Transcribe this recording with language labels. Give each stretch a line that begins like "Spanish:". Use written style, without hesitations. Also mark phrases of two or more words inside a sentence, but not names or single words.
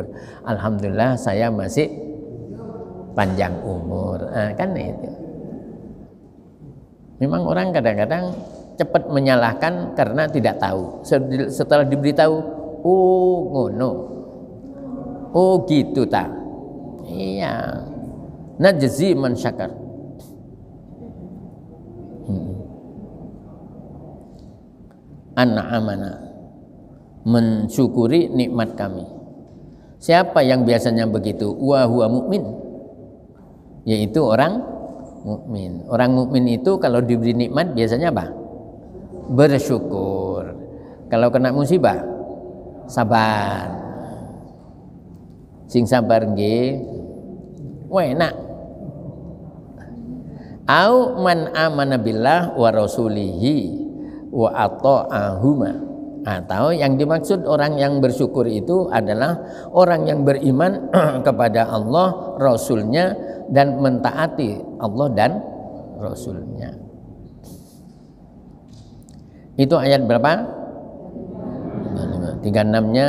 Indonesian: Alhamdulillah saya masih panjang umur. Nah, kan itu. Memang orang kadang-kadang cepat menyalahkan karena tidak tahu. Setelah diberitahu, oh ngono, oh gitu tak?
Arabic: Iya. نجزي من شكر. أنعمنا,
Indonesian: mensyukuri nikmat kami. Siapa yang biasanya begitu?
Arabic: وهو مؤمن,
Indonesian: yaitu orang mukmin. Orang mukmin itu kalau diberi nikmat biasanya apa? Bersyukur. Kalau kena musibah, sabar.
Javanese: Sing sabar nggih, enak.
Arabic: أو من آمن بالله ورسوله وأطاعهما,
Indonesian: atau yang dimaksud orang yang bersyukur itu adalah orang yang beriman kepada Allah, Rasulnya, dan mentaati Allah dan Rasulnya. Itu ayat berapa? 36-nya.